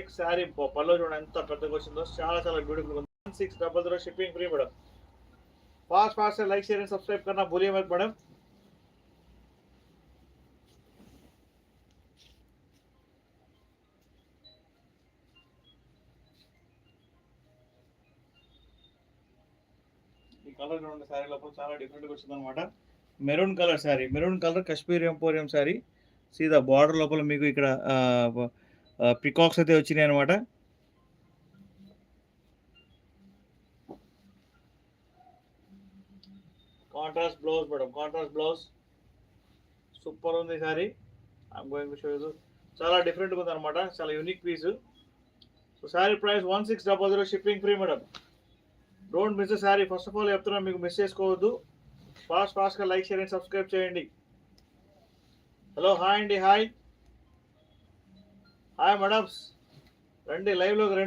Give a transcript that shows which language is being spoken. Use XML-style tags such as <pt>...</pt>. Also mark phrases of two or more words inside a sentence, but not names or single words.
<te>శారీ పళ్ళు చూడండి ఎంత పెద్దగా వచ్చిందో, చాలా చాలా బ్యూటిఫుల్ ఉంది.</te> <en>1600 shipping free madam.</en> <hi>फास्ट से</hi> <en>like share and subscribe</en> <hi>करना भूलिए मत मैडम.</hi> <te>ఈ కలర్ చూడండి, శారీ లోపల చాలా డిఫరెంట్గా వచ్చింది అనమాట.</te> <en>Maroon colour saree, maroon colour Kashmir emporium saree.</en> <te>సీదా బార్డర్ లోపల మీకు ఇక్కడ పికాక్స్ అయితే వచ్చినాయి అనమాట.</te> <en>contrast blouse madam, contrast blouse super ఉంది శారీ. I'm going to show you.</en> <te>చాలా డిఫరెంట్గా ఉంది అనమాట, చాలా</te> <en>unique piece. So saree price 1600 shipping free madam. Don't miss the saree. first of all</en> <te>చెప్తున్నా, మీకు మిస్ చేసుకోవద్దు. ఫాస్ట్గా</te> <en>like share and subscribe</en> <te>చేయండి.</te> <en>hello, hi</en> <te>అండి,</te> <en>hi hi madams,</en> <te>రండి లైవ్లోకి రండి.</te>